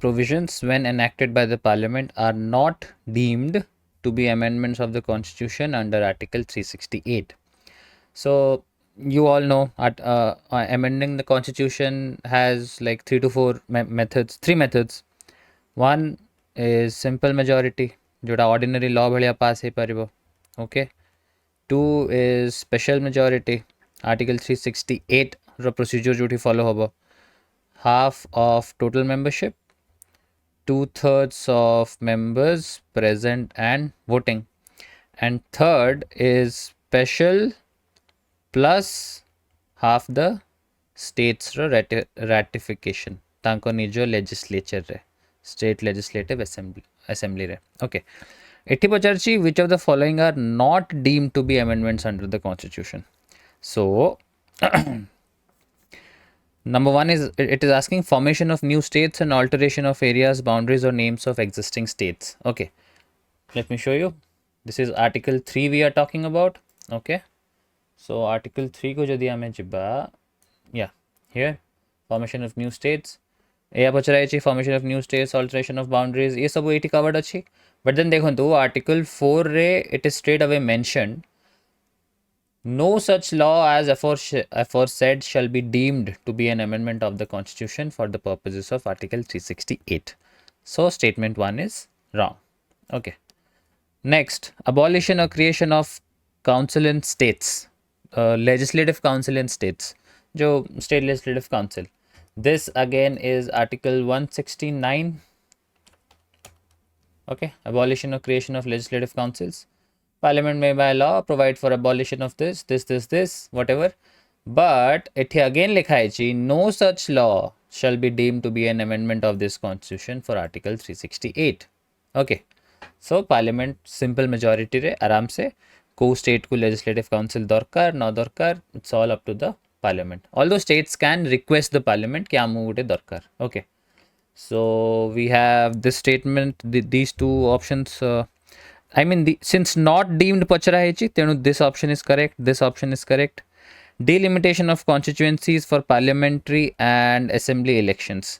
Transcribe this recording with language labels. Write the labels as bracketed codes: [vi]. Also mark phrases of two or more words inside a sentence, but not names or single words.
[en] provisions when enacted by the parliament are not deemed to be amendments of the constitution under article 368 so you all know amending the constitution has like 3 to 4 three methods one is simple majority जोटा ordinary law [or] ଭଳିଆ ପାସ ହେଇ ପାରିବ [en] okay 2 is special majority article 368 रो procedure जोटी follow होबो half of total membership 2/3 of members present and voting and third is special plus half the states रो ratification [or] ତାଙ୍କ ନିଜ [en] legislature रे state legislative assembly रे okay [or] ଏଠି ପଚାରୁଛି [en] which of the following are not deemed to be amendments under the constitution so number one is it is asking formation of new states and alteration of areas boundaries or names of existing states okay let me show you this is article 3 we are talking about okay so article 3 [or] କୁ ଯଦି ଆମେ ଯିବା [en] yeah here formation of new states [or] ଏ ପଚରାଇ [en] formation of new states alteration of boundaries [or] ଏ ସବୁ ଏ [en] कवर्ड अच्छी but then देखो आर्टिकल 4 रे it is straight away mentioned no such law as aforesaid shall be deemed to be an amendment of the constitution for the purposes of article 368. So statement 1 is wrong. Okay. Next, abolition or creation of council in states, legislative council in states, jo state legislative council. This again is article 169. Okay, abolition or creation of legislative councils. Parliament may by law provide for abolition of this, whatever. But it again [hi] लिखा है [en] no such law shall be deemed to be an amendment of this constitution for article 368. Okay. So parliament simple majority [or] ରେ ଆରାମ ସେ କୁ state କୁ [en] legislative council [or] ଦରକାର ନା ଦରକାର, [en] it's all up to the parliament. Although states can request the parliament [or] କି ଆମୁ ଗୋଟେ ଦରକାର. [en] Okay. So we have this statement, these two options. I mean, since not deemed pacharahechi, then this option is correct. This option is correct. Delimitation of constituencies for parliamentary and assembly elections.